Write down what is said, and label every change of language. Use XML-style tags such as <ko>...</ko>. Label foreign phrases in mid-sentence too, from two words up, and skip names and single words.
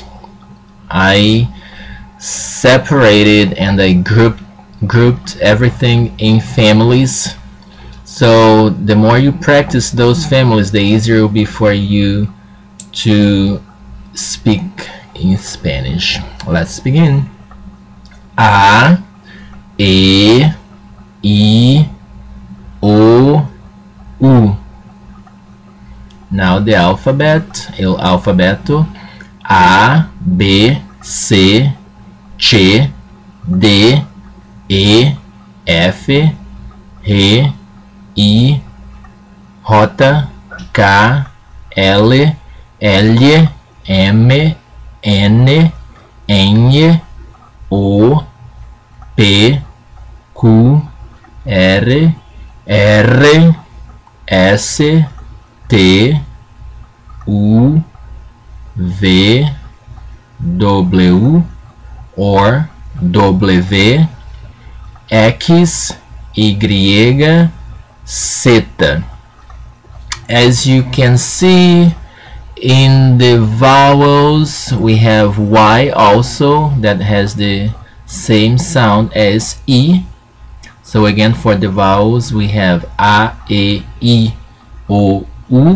<en>I separated and I grouped everything in families, so the more you practice those families, the easier it will be for you to speak in Spanish. Let's begin. A, E, I, O, U. Now the alphabet,</en> <es>el alfabeto. A, B, C, C, D, E, F, G, I, J, K, L, L, M, N, N, O, P, Q, R, R, S, T, U, V, W or W, X, Y, Z.</es> <en>As you can see, in the vowels we have Y also that has the same sound as E. So again, for the vowels we have A, E, I, O, U.</en>